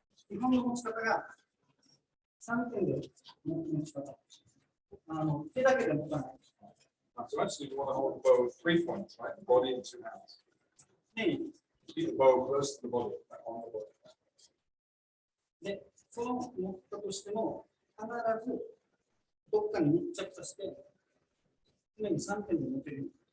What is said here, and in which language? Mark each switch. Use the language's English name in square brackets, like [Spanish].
[Japanese] 日本の持ち方が3点で持ち方。手だけで持たない。 [English] So actually, you want to hold the bow 3 points, right? The body in 2 hands. [Japanese] で、 [English] Keep the bow close to the body, like on the body. [Japanese] で、その持ったとしても、必ずどっかに密着させて、常に3点で持てる。